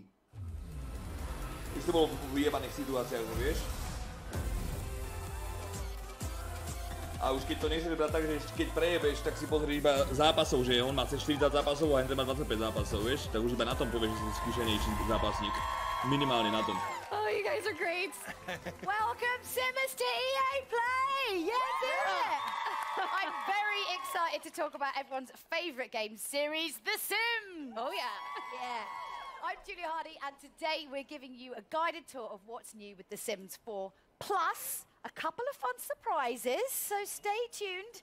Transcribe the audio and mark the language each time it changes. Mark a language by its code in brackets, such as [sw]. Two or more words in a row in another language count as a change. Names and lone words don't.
[sk] Už to bolo v vyjebaných situáciách, vieš? A už keď to nechceš brať tak, že keď prejebeš, tak si pozrieš iba zápasov, že on má 40 zápasov a Hendry má 25 zápasov, vieš? Tak už iba na tom povieš, že si skúsenejší zápasník. Minimálne na tom. [en] Oh, you guys are great. Welcome, Simmers, to EA Play! Yeah! I'm very excited to talk about everyone's favourite game series, The Sims! Oh, yeah. Yeah. I'm Julia Hardy, and today we're giving you a guided tour of what's new with The Sims 4, plus a couple of fun surprises, so stay tuned.